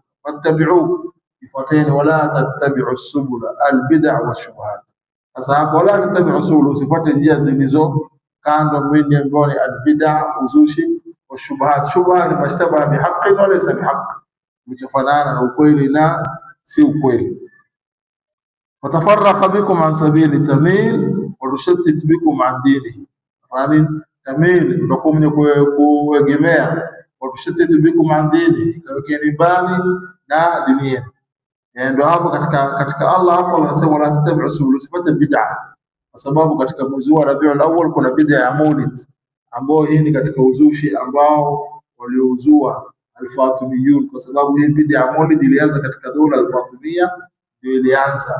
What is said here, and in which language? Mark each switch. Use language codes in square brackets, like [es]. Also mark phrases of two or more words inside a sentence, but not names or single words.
[ar] فاتبعوا، ifuateni، ولا تتبعوا سبل البدعة والشبهات. [sw] Sasa hapo, [ar] ولا تتبعوا سبل, [sw] usifuate njia zilizo kando, mwini ambao ni albid'a, uzushi, [ar] والشبهات. [sw] Shubha ni [ar] ما اشتبه بحق وليس بحق, [sw] kilichofanana na ukweli na si ukweli. [ar] فتفرق بكم عن سبيله تميل وتشدد بكم عن دينه, فإن تميل [sw] ndio mwenye kuegemea, [ar] وتشدد بكم عن دينه, [sw] kawekeni mbali na dini yenu. Ndio hapo katika Allah hapo anasema [ar] ولا تتبعوا السبل, [sw] sifata bid'a, kwa sababu katika mwezi wa Rabiul Awwal kuna bid'a ya Maulid, ambao hii ni katika uzushi ambao waliouzua al-Fatimiyun, kwa sababu hii bid'a ya Maulid ilianza katika dola al-Fatimiyya, ndio ilianza.